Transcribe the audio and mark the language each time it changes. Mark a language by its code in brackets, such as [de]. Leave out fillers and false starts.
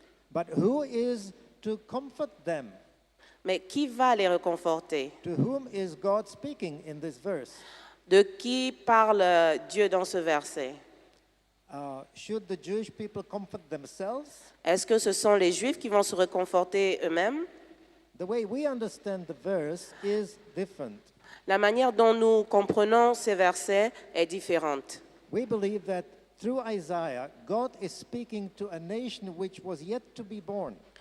[en] But who is to comfort them? [fr] Mais qui va les réconforter? [en] To whom is God speaking in this verse? [fr] De qui parle Dieu dans ce verset? [en] Should the Jewish people comfort themselves? [fr] Est-ce que ce sont les Juifs qui vont se réconforter eux-mêmes? [en] The way we understand the verse is different. [fr] La manière dont nous comprenons ces versets est différente. [en] We believe that through Isaiah, God is speaking to a nation which was yet to be born.